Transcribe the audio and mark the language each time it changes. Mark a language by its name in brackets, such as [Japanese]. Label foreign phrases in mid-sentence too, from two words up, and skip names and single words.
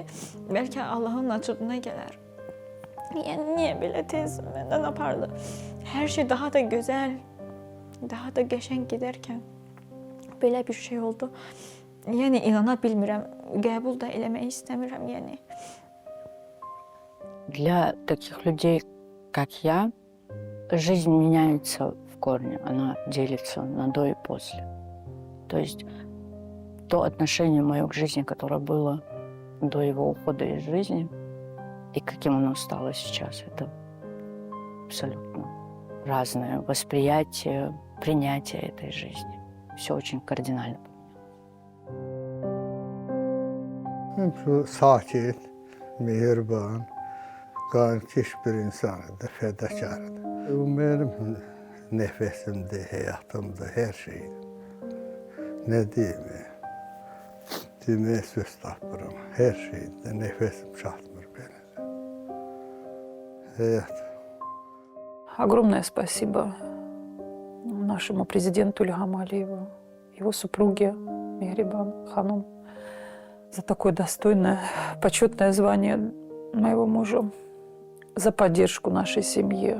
[Azerbaijani] Bəlkə Allahın açığına gələr. Yəni niyə belə tez məndən apardı? Hər şey daha da gözəl, daha da qəşəng gedərkən belə bir şey oldu. Yəni inana bilmirəm, qəbul da eləmək istəmirəm, yəni. [Russian] Для таких людей, как я, жизнь меняется в корне, она делится на до и после. То есть то отношение мое к жизни, которое было до его ухода из жизни, и каким оно стало сейчас, это абсолютно разное восприятие, принятие этой жизни. Все очень кардинально pomenyalı. [Azerbaijani] Sakit, mehriban, qankeş bir insanıdır, fədakarıdır. Bu benim nəfəsimdir, həyatımdır, hər şeydir. Nə deyim? Deməyə söz tapmıram. Hər şeydə nəfəsim çatmır belə. Həyat. [Russian] Огромное спасибо нашему президенту Ильгаму Алиеву, его супруге Мехрибан Ханум за такое достойное, почетное звание моего мужа, за поддержку нашей семьи.